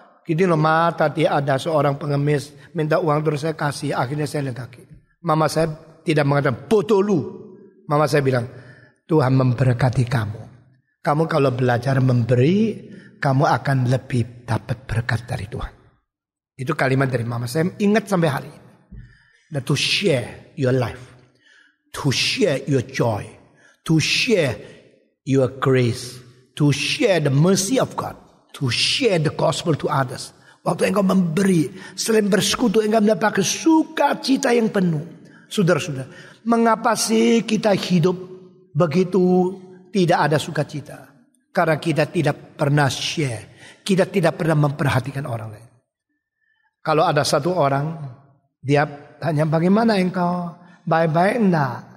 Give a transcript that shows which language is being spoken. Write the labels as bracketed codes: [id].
[id] Gini loh tadi ada seorang pengemis minta uang terus saya kasih. Akhirnya saya jalan kaki. Mama saya tidak mengatakan bodoh lu. Mama saya bilang Tuhan memberkati kamu. Kamu kalau belajar memberi, kamu akan lebih dapat berkat dari Tuhan. Itu kalimat dari mama saya ingat sampai hari ini. [en] That to share your life, to share your joy, to share your grace, to share the mercy of God, to share the gospel to others. [id] Waktu engkau memberi, selain bersekutu, engkau mendapatkan sukacita yang penuh. Saudara-saudara, mengapa sih kita hidup begitu tidak ada sukacita? Karena kita tidak pernah share, kita tidak pernah memperhatikan orang lain. Kalau ada satu orang, dia tanya bagaimana engkau? Baik-baik enggak?